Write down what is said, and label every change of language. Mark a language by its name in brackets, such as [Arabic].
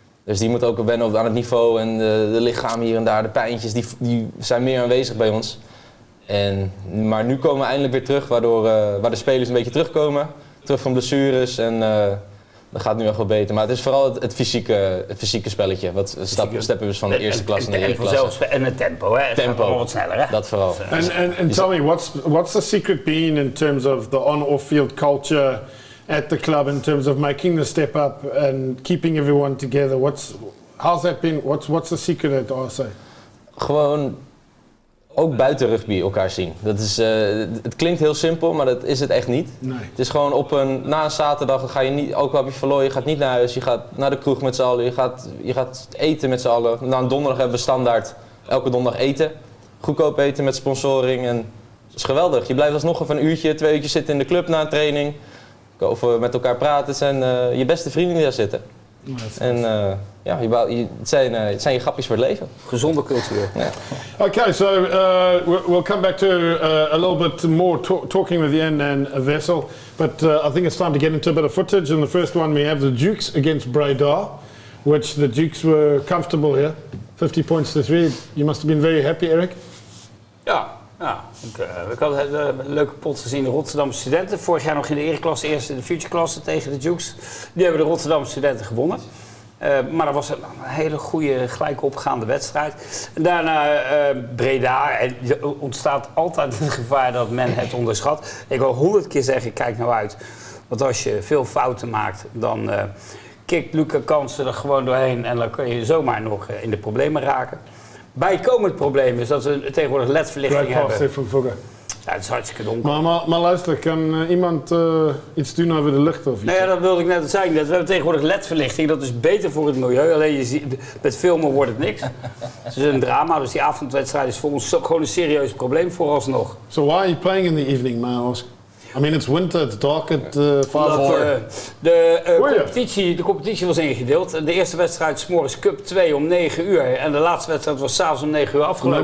[Dutch] Dus die moeten ook wennen aan het niveau en de lichamen hier en daar, de pijntjes, die zijn meer aanwezig bij ons. Maar nu komen we eindelijk weer terug, waar de spelers een beetje terugkomen. Terug van blessures en dat gaat nu echt wel beter. Maar het is vooral het fysieke spelletje. Wat steppen dus van de eerste klas naar de ereklasse. En het tempo, hè? Het tempo gaat wat sneller, hè? Dat vooral. [English] And tell me, what's the secret been in terms of the on-off-field culture at the club in terms of making the step up and keeping everyone together? How's that been? What's the secret at RSA? [Dutch] Gewoon ook buiten rugby elkaar zien. Dat is, het klinkt heel simpel, maar dat is het echt niet. Nee. Het is gewoon na een zaterdag ga je niet, ook al heb je verloren, je gaat niet naar huis, je gaat naar de kroeg met z'n allen, je gaat eten met z'n allen. Na een donderdag hebben we standaard elke donderdag eten. Goedkoop eten met sponsoring en dat is geweldig. Je blijft alsnog even een uurtje, 2 uurtjes zitten in de club na een training. Over met elkaar praten. Het zijn je beste vrienden die daar zitten. En het zijn je grapjes voor het leven. Gezonde cultuur. Ja. [English] Okay, so we'll come back to a little bit more talking with Ian and Wessel, but I think it's time to get into a bit of footage. In the first one we have the Dukes against Breda, which the Dukes were comfortable here, 50 points to 3. You must have been very happy, Eric. [Dutch] Ja. Ik had een leuke pot gezien, de Rotterdamse studenten. Vorig jaar nog in de ereklasse, eerst in de future-klasse tegen de Dukes. Die hebben de Rotterdamse studenten gewonnen. Maar dat was een hele goede, gelijk opgaande wedstrijd. En daarna Breda. En er ontstaat altijd het gevaar dat men het onderschat. Ik wil 100 keer zeggen, kijk nou uit. Want als je veel fouten maakt, dan kikt Luca Kansen er gewoon doorheen. En dan kun je zomaar nog in de problemen raken. Bijkomend probleem is dat we tegenwoordig ledverlichting hebben. Ja, het is hartstikke donker. Maar luister, kan iemand iets doen over de licht of iets? Nou ja, dat wilde ik net zeggen. We hebben tegenwoordig ledverlichting, dat is beter voor het milieu. Alleen je ziet, met filmen wordt het niks. Het is een drama, dus die avondwedstrijd is voor ons gewoon een serieus probleem vooralsnog. [English] So why are you playing in the evening, may I ask? I mean, it's winter, it's dark at 5 o'clock. [Dutch] De competitie was ingedeeld. De eerste wedstrijd 's morgens Cup 2 om 9 uur. En de laatste wedstrijd was 's avonds om 9 uur afgelopen.